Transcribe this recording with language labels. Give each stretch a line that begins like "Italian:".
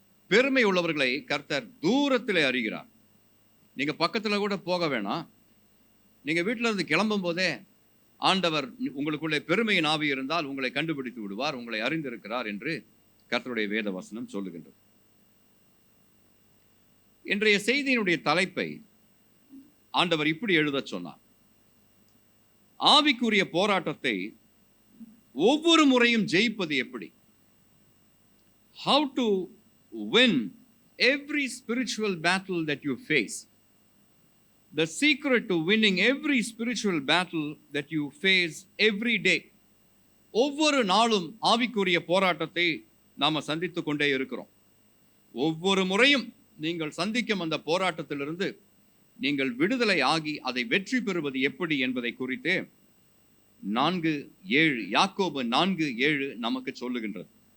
Tamil: பெருமை உள்ளவர்களை கர்த்தர் தூரத்திலே அறிகிறார். நீங்க பக்கத்துல கூட போக வேணாம், நீங்க வீட்டில இருந்து கிளம்பும் போதே ஆண்டவர் உங்களுக்குள்ளே பெருமையின் ஆவி இருந்தால் உங்களை கண்டுபிடித்து விடுவார், உங்களை அறிந்திருக்கிறார் என்று கர்த்தருடைய வேத வசனம் சொல்லுகின்றது. இன்றைய செய்தியினுடைய தலைப்பை ஆண்டவர் இப்படி எழுத சொன்னார், ஆவிக்குரிய போராட்டத்தை ஒவ்வொரு முறையும் ஜெயிப்பது எப்படி?
English: How to win every spiritual battle that you face. The secret to winning every spiritual battle that you face every day.
Tamil: ஒவ்வொரு நாளும் ஆவிக்குரிய போராட்டத்தை நாம சந்தித்துக் கொண்டே இருக்கிறோம். ஒவ்வொரு முறையும் நீங்கள் சந்திக்கும் அந்த போராட்டத்திலிருந்து நீங்கள் விடுதலை ஆகி அதை வெற்றி பெறுவது எப்படி என்பதை குறித்து 4:7 யாக்கோபு 4:7 நமக்கு சொல்லுகின்றது.